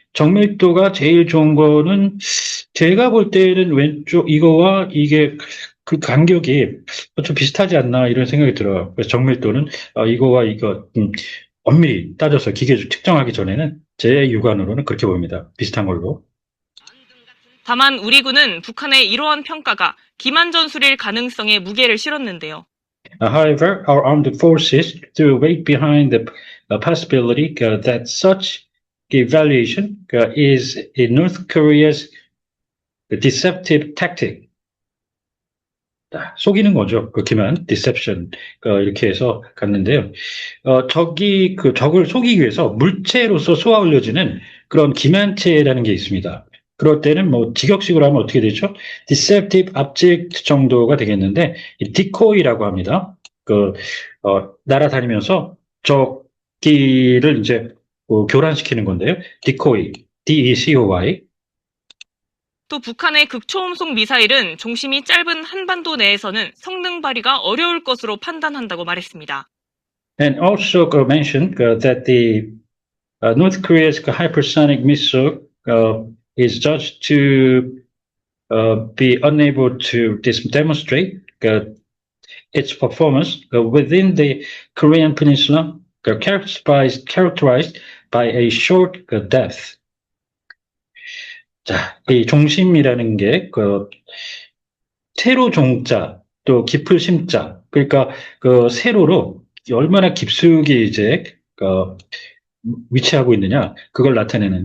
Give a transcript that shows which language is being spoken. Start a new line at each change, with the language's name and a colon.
Korean: 정밀도가 제일 좋은 거는 제가 볼 때는 왼쪽 이거와 이게 그 간격이 좀 비슷하지 않나 이런 생각이 들어요. 그래서 정밀도는 이거와 이거 엄밀히 따져서 기계로 측정하기 전에는 제 육안으로는 그렇게 보입니다. 비슷한 걸로. 다만 우리 군은 북한의 이러한 평가가 기만 전술일 가능성에 무게를 실었는데요.
English: However, our armed forces threw weight behind the possibility that such evaluation is in North Korea's deceptive tactic.
Korean: 속이는 거죠. 그렇게만 deception 이렇게 해서 갔는데요. 적이 그 적을 속이기 위해서 물체로서 쏘아 올려지는 그런 기만체라는 게 있습니다. 그럴 때는 뭐 직역식으로 하면 어떻게 되죠?
English: deceptive object
Korean: 정도가 되겠는데 decoy라고 합니다. 날아다니면서 적기를 이제 교란시키는 건데요. decoy, D-E-C-O-Y. 또 북한의 극초음속 미사일은 종심이 짧은 한반도 내에서는 성능 발휘가 어려울 것으로 판단한다고 말했습니다.
English: And also mentioned that the North Korea's hypersonic missile is judged to be unable to demonstrate its performance within the Korean Peninsula, characterized by a short depth.
Korean: 자, 이 종심이라는 게 세로 종자 또 깊을 심자, 그러니까 그 세로로 얼마나 깊숙이 이제 위치하고 있느냐 그걸 나타내는.